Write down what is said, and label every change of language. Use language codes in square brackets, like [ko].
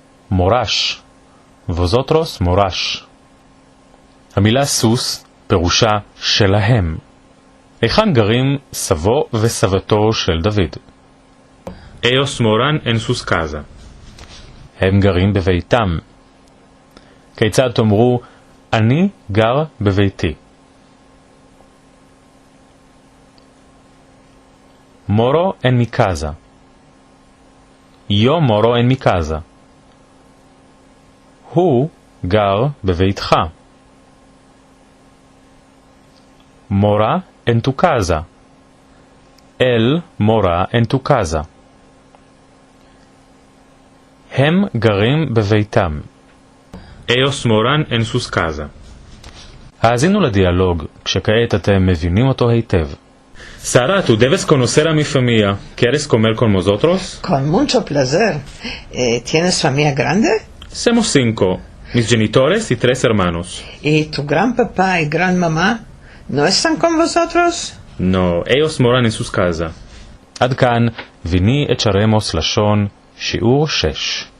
[lad] מורש, vosotros מורש. [he] המילה סוס פירושה שלהם. היכן גרים סבו וסבתו של דוד? [lad] Ellos moran en sus casas. [he] הם גרים בביתם. כיצד תאמרו, אני גר בביתי? [lad] מורו אין מקזה. יו מורו אין מקזה. [he] הוא גר בביתך. [lad] מורה אין tu casa. אל מורה אין tu casa. [he] הם גרים בביתם. [lad] Ellos moran en sus casas. [he] האזינו לדיאלוג, כשכעת אתם מבינים אותו היטב. [lad] Sara, ¿tú debes conocer a mi familia? ¿Quieres comer con nosotros? Con mucho placer. ¿Tienes familia grande? Somos 5, mis genitores y 3 hermanos. ¿Y tu gran papá y gran mamá no están con vosotros? No, ellos moran en sus casas. [he] עד כאן, [lad] ויני את שרמוס לשון, [he] שיעור 6.